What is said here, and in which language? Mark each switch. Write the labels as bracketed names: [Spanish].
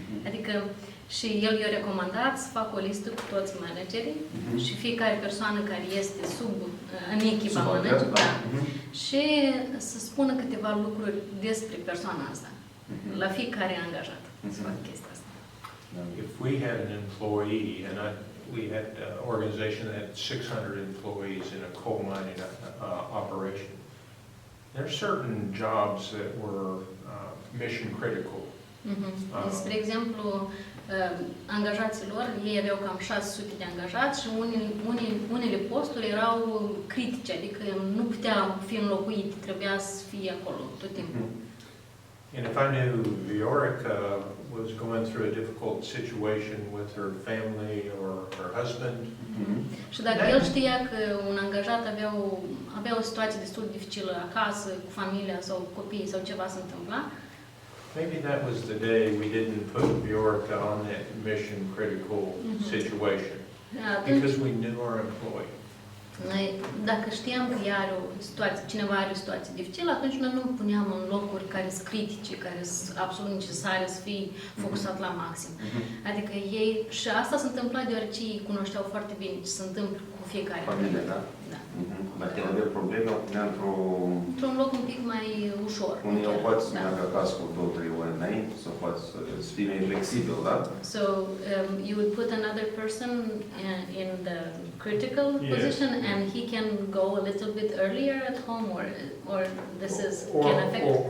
[Romanian] Adică și el i-a recomandat să facă o listă cu toți managerii și fiecare persoană care este în echipa managerului și să spună câteva lucruri despre persoana asta. La fiecare angajat să facă chestia asta. [English] If we had an employee, and we had an organization that had 600 employees in a coal mining operation, there are certain jobs that were mission critical. [Romanian] Spre exemplu, angajaților, ei aveau cam 600 de angajați și unele posturi erau critice, adică nu puteau fi înlocuite, trebuia să fie acolo tot timpul. [English] And if I knew Viorica was going through a difficult situation with her family or her husband, [Romanian] și dacă el știa că un angajat avea o situație destul de dificilă acasă, cu familia sau copiii sau ceva se întâmpla, [English] maybe that was the day we didn't put Viorica on that mission critical situation because we knew our employee. [Romanian] Dacă știam că cineva are o situație dificilă, atunci noi nu puneam în locuri care sunt critice, care sunt absolut necesare să fie focusat la maxim. Adică ei, și asta se întâmpla deoarece ei cunoșteau foarte bine ce se întâmplă cu fiecare. Familie, da? Da. Dacă el avea probleme, o punea Într-un loc un pic mai ușor. unde el poate să meargă acasă cu 2-3 ori înainte, sau poate să fie mai flexibil, da? [English] So you would put another person in the critical position, and he can go a little bit earlier at home, or this is can affect.